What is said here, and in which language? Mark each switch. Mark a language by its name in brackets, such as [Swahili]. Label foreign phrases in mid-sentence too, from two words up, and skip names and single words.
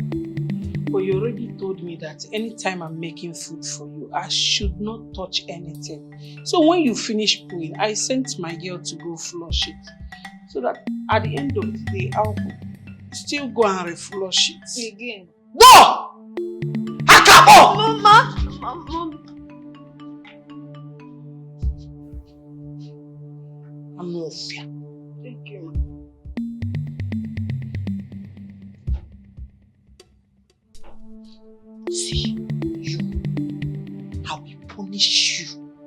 [English] But you already told me that anytime I'm making food for you, I should not touch anything. So when you finish pooing, I sent my girl to go flush it. So that at the end of the day, I'll cook. Still go and reflush it. Again. No! Akabo! Mama! Mama! I'm no fear. Thank you. See, you, I will punish you.